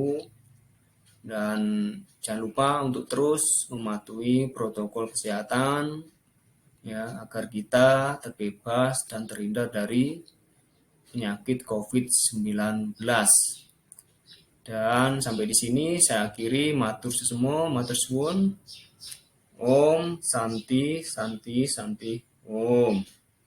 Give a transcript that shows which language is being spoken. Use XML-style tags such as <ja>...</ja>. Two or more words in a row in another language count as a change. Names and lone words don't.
<id>Dan jangan lupa untuk terus mematuhi protokol kesehatan, ya, agar kita terbebas dan terhindar dari penyakit COVID-19. Dan sampai di sini saya akhiri,</id> <jv>matur susumo, matur suwun.</jv> <sa>Om Santi Santi Santi Om.</sa>